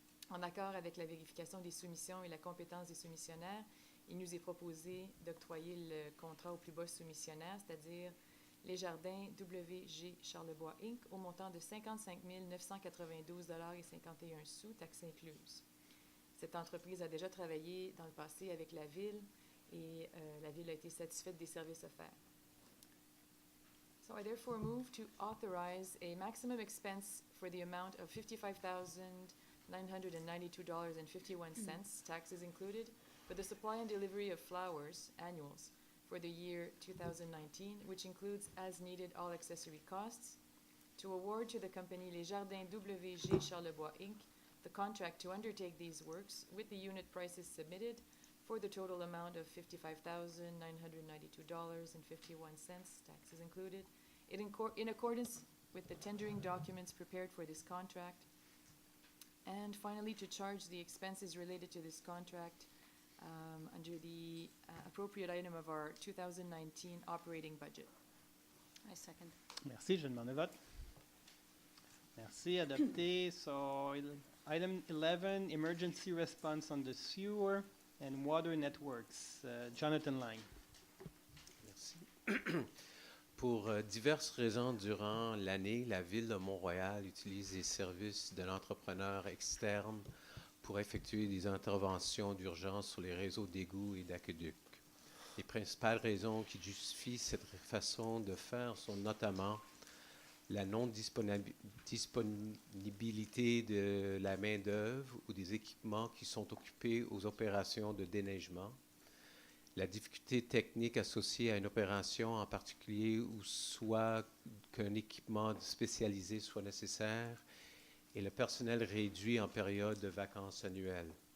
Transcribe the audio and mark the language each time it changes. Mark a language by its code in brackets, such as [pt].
[fr] En accord avec la vérification des soumissions et la compétence des soumissionnaires, il nous est proposé d'octroyer le contrat au plus bas soumissionnaire, c'est-à-dire les jardins WG Charlebois Inc., au montant de 55 992,51 $, taxes incluses. Cette entreprise a déjà travaillé dans le passé avec la Ville et la Ville a été satisfaite des services offerts. [en] So I therefore move to authorize a maximum expense for the amount of $55,992.51, taxes included, for the supply and delivery of flowers, annuals, for the year 2019, which includes as needed all accessory costs, to award to the company Les Jardins WG Charlebois Inc. the contract to undertake these works with the unit prices submitted for the total amount of $55,992.51, taxes included, in accordance with the tendering documents prepared for this contract, and finally to charge the expenses related to this contract under the appropriate item of our 2019 operating budget. I second. [fr] Merci, je demande le vote. Merci, adopté. [en] So, item 11, emergency response on the sewer and water networks. Jonathan Lang. [fr] Merci. Pour diverses raisons durant l'année, la Ville de Mont-royal utilise les services de l'entrepreneur externe pour effectuer des interventions d'urgence sur les réseaux d'égouts et d'aqueducs. Les principales raisons qui justifient cette façon de faire sont notamment la non-disponibilité de la main-d'œuvre ou des équipements qui sont occupés aux opérations de déneigement, la difficulté technique associée à une opération en particulier ou soit qu'un équipement spécialisé soit nécessaire et le personnel réduit en période de vacances annuelles.